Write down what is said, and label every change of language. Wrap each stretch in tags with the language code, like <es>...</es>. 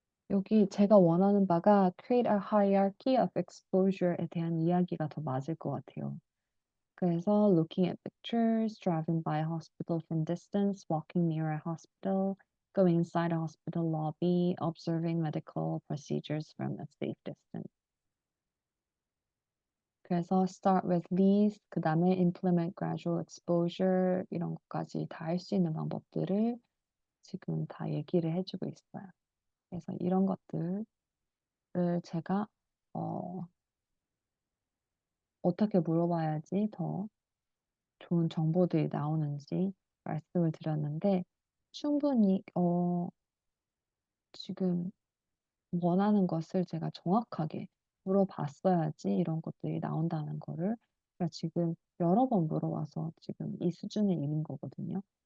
<ko>여기 제가 원하는 바가</ko> <en>create a hierarchy of exposure</en> <ko>에 대한 이야기가 더 맞을 것 같아요. 그래서</ko> <en>looking at pictures, driving by a hospital from distance, walking near a hospital, going inside a hospital lobby, observing medical procedures from a safe distance.</en> <ko>그래서</ko> <en>start with these,</en> <ko>그 다음에</ko> <en>implement gradual exposure</en> <ko>이런 것까지 다 할 수 있는 방법들을 지금 다 얘기를 해주고 있어요. 그래서 이런 것들을 제가 어, 어떻게 물어봐야지 더 좋은 정보들이 나오는지 말씀을 드렸는데 충분히 지금 원하는 것을 제가 정확하게 물어봤어야지 이런 것들이 나온다는 거를 제가 지금 여러 번 물어봐서 지금 이 수준에 있는 거거든요.</ko>